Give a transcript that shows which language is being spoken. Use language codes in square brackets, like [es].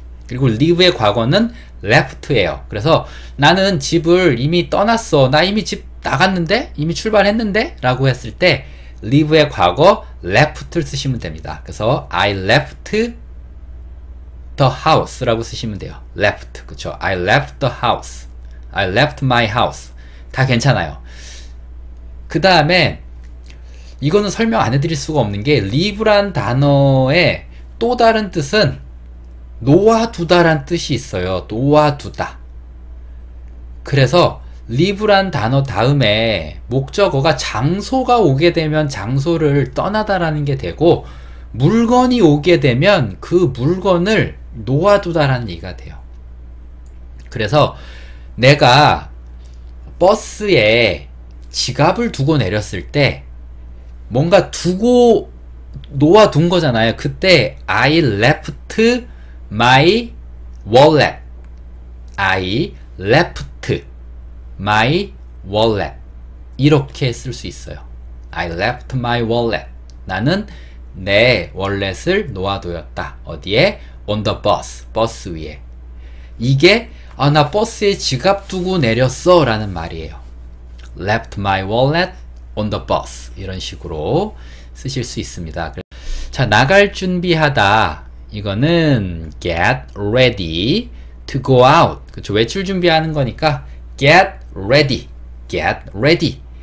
[ko] 그리고 leave의 과거는 left예요. 그래서 나는 집을 이미 떠났어, 나 이미 집 나갔는데, 이미 출발했는데 라고 했을 때 leave의 과거 left를 쓰시면 됩니다. 그래서 [en] I left the house [ko] 라고 쓰시면 돼요. left, 그쵸? [en] I left the house, I left my house, [ko] 다 괜찮아요. 그 다음에 이거는 설명 안 해드릴 수가 없는 게 leave란 단어의 또 다른 뜻은 놓아두다란 뜻이 있어요. 놓아두다. 그래서 leave란 단어 다음에 목적어가 장소가 오게 되면 장소를 떠나다라는 게 되고, 물건이 오게 되면 그 물건을 놓아두다라는 얘기가 돼요. 그래서 내가 버스에 지갑을 두고 내렸을 때 뭔가 두고 놓아둔 거잖아요. 그때 [en] I left my wallet, I left my wallet, [ko] 이렇게 쓸 수 있어요. [en] I left my wallet, [ko] 나는 내 월렛을 놓아두었다. 어디에? [en] on the bus, [ko] 버스 위에. 이게 나 버스에 지갑 두고 내렸어 라는 말이에요. [en] left my wallet on the bus, [ko] 이런 식으로 쓰실 수 있습니다. 자, 나갈 준비하다, 이거는 [en] get ready to go out. [ko] 그쵸? 외출 준비하는 거니까 [en] get ready, get ready.